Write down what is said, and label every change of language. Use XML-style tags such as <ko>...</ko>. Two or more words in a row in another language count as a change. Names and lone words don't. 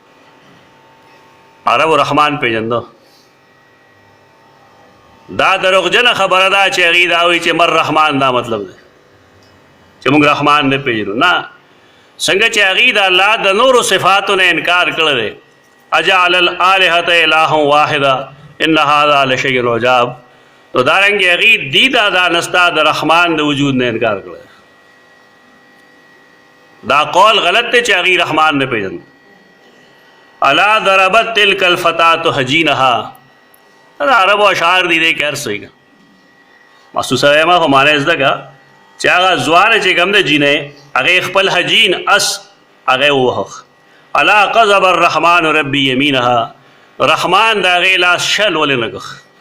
<ps>عربو رحمان پېژنده. دا دروغجنه خبره ده چې هغې دا وایي چې مر رحمان دا مطلب دی چې موږ رحمان نه پېژنو. نه، څنګه چې هغې د الله د نورو صفاتو نه انکار کړی دی.</ps> <ar>اجعل الآلهة الها واحده ان هذا لشیء عجاب،</ar> <ps>نو دارنګې هغې دې دا نستا د رحمان د وجود نه انکار کړی. دا قول غلط دی چې هغې رحمان نه پېژنو.</ps> <ar>الا ضربت تلک الفتاة حجینها،</ar> <ps>دا عربو اشعار دي دی که هر څه وي. محسوسه وایم خو معنی زده که چې هغه ځوانه چې کوم دی جینۍ هغې خپل حجین اس هغې ووهه.</ps> <ar>الا قذب الرحمن ربی یمینها،</ar> <ps>رحمان د هغې لاس شل ولې نه کړ.</ps>